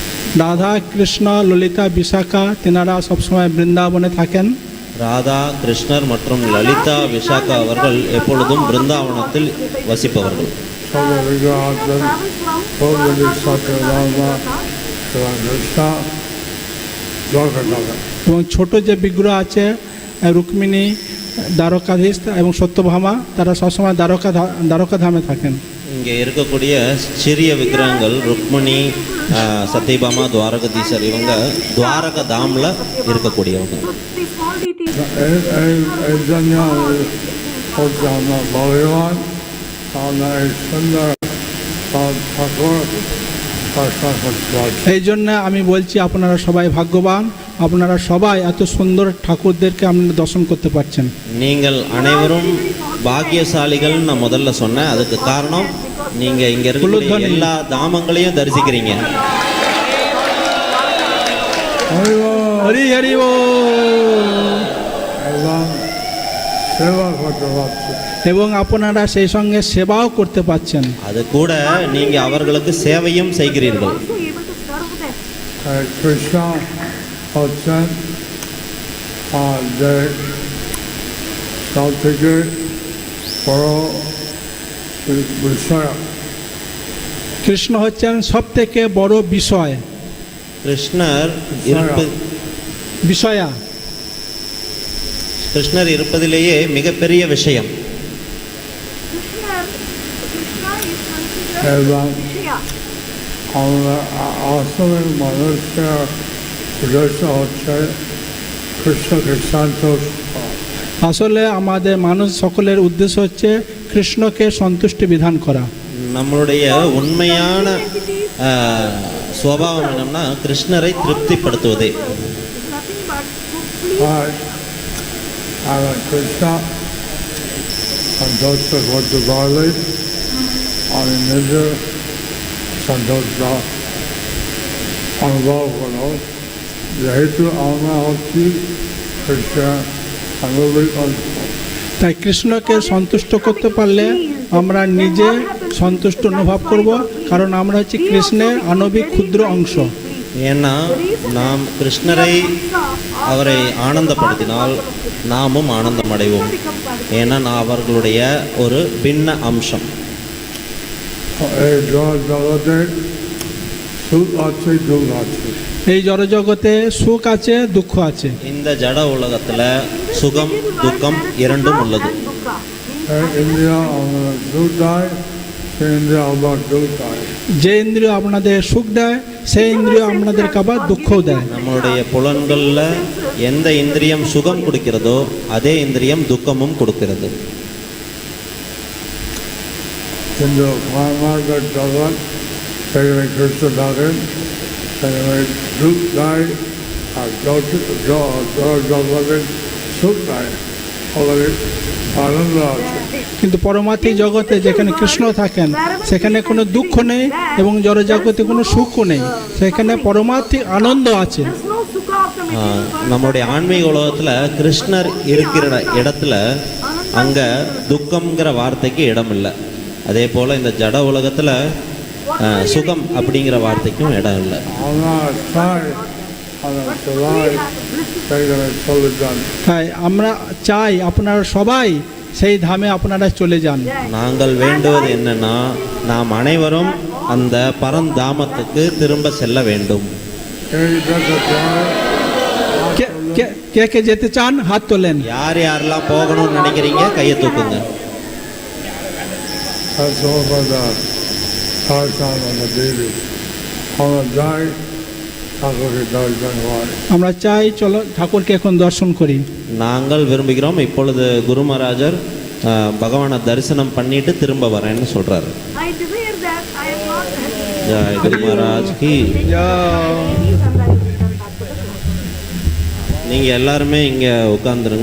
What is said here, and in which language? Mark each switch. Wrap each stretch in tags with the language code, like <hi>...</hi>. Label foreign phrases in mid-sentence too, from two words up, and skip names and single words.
<bn>রাধা কৃষ্ণ ললিতা বিশাখা তেনারা সবসময় বৃন্দাবনে থাকেন।</bn> <ta>ராதா கிருஷ்ணர் மற்றும் லலிதா விசாகா அவர்கள் எப்பொழுதும் பிருந்தாவனத்தில் வசிப்பவர்கள்.</ta> <bn>এবং ছোট যে বিগ্রহ আছে রুক্মিণী, দ্বারকাধীশ এবং সত্যভামা, তারা সবসময় দ্বারকা ধামে থাকেন।</bn> <ta>இங்கே இருக்கக்கூடிய சிறிய விக்கிரகங்கள் ருக்மிணி, சத்யபாமா, துவாரகதீசர், இவங்க துவாரக தாமில் இருக்கக்கூடியவங்க.</ta> <bn>এই জন্য আমি বলছি আপনারা সবাই ভাগ্যবান, আপনারা সবাই এত সুন্দর ঠাকুরদেরকে আপনারা দর্শন করতে পারছেন।</bn> <ta>நீங்கள் அனைவரும் பாக்கியசாலிகள் நான் முதல்ல சொன்னேன். அதுக்கு காரணம் நீங்க இங்க இருக்கக்கூடிய எல்லா தாமங்களையும் தரிசிக்கிறீங்க.</ta> <bn>হরি হরি এবং আপনারা সেই সঙ্গে সেবাও করতে পারছেন।</bn> <ta>அது கூட நீங்க அவர்களுக்கு சேவையும் செய்கிறீர்கள்.</ta> <bn>Krishna হচ্ছেন যে সব থেকে বড় বিষয়। কৃষ্ণ হচ্ছেন সব থেকে বড় বিষয়।</bn> <ta>கிருஷ்ணர்</ta> <bn>বিষয়া</bn> <ta>கிருஷ்ணர் இருப்பதிலேயே மிகப்பெரிய விஷயம்.</ta> <bn>এবং আমরা আসলে মানুষের উদ্দেশ্য হচ্ছে কৃষ্ণকে সন্তুষ্ট। আসলে আমাদের মানুষ সকলের উদ্দেশ্য হচ্ছে কৃষ্ণকে সন্তুষ্টি বিধান করা।</bn> <ta>நம்மளுடைய உண்மையான சுபாவம் என்னன்னா கிருஷ்ணரை திருப்திப்படுத்துவதே.</ta> <bn>কৃষ্ণ সন্তুষ্ট করতে পারলে আমি নিজে সন্তুষ্ট অনুভব করো, যেহেতু আমরা হচ্ছি কৃষ্ণ অনুভূত। তাই কৃষ্ণকে সন্তুষ্ট করতে পারলে আমরা নিজে সন্তুষ্ট অনুভব করব, কারণ আমরা হচ্ছি কৃষ্ণের আণবিক ক্ষুদ্র অংশ।</bn> <ta>ஏன்னா நாம் கிருஷ்ணரை அவரை ஆனந்தப்படுத்தினால் நாமும் ஆனந்தம் அடைவோம். ஏன்னா நான் அவர்களுடைய ஒரு பின்ன அம்சம்.</ta> <bn>এই জড়জগতে সুখ আছে, দুঃখ আছে।</bn> <ta>இந்த ஜட உலகத்துல சுகம் துக்கம் இரண்டும் உள்ளது.</ta> <bn>যে ইন্দ্রিয় আপনাদের সুখ দেয় সেই ইন্দ্রিয় আপনাদেরকে আবার দুঃখও দেয়।</bn> <ta>நம்மளுடைய புலன்கள்ல எந்த இந்திரியம் சுகம் கொடுக்கிறதோ அதே இந்திரியம் துக்கமும் கொடுக்கிறது.</ta> <bn>কিন্তু কর্মার্গের জগৎ সেখানে কৃষ্ণ থাকেন, সেখানে দুঃখ দেয়, আর জগতের সুখ দেয়, ওখানে আনন্দ আছে। কিন্তু পরমাত্মিক জগতে যেখানে কৃষ্ণ থাকেন সেখানে কোনো দুঃখ নেই এবং জড়জগতে কোনো সুখও নেই, সেখানে পরমাত্মিক আনন্দ আছে।</bn> <ta>நம்மளுடைய ஆன்மீக உலகத்துல கிருஷ்ணர் இருக்கிற இடத்துல அங்க துக்கம்ங்கிற வார்த்தைக்கு இடம் இல்லை. அதே போல இந்த ஜட உலகத்துல சுகம் அப்படிங்கிற வார்த்தைக்கும் இடம் இல்லை.</ta> <bn>তাই আমরা চাই আপনারা সবাই সেই ধামে আপনারা চলে যান।</bn> <ta>நாங்கள் வேண்டுவது என்னன்னா நாம் அனைவரும் அந்த பரந்தாமத்துக்கு திரும்ப செல்ல வேண்டும்.</ta> <bn>কে কে যেতে চান হাত তোলেন।</bn> <ta>யார் யாரெல்லாம் போகணும்னு நினைக்கிறீங்க கையை தூக்குங்க.</ta> <bn>আমরা চাই চলো ঠাকুরকে এখন দর্শন করি।</bn> <ta>நாங்கள் விரும்புகிறோம் இப்பொழுது குரு மகாராஜர் பகவானை தரிசனம் பண்ணிட்டு திரும்ப வரேன்னு சொல்றாரு.</ta> <hi>जय गुरु महाराज की.</hi> <ta>நீங்க எல்லாருமே இங்க உட்கார்ந்துருங்க.</ta>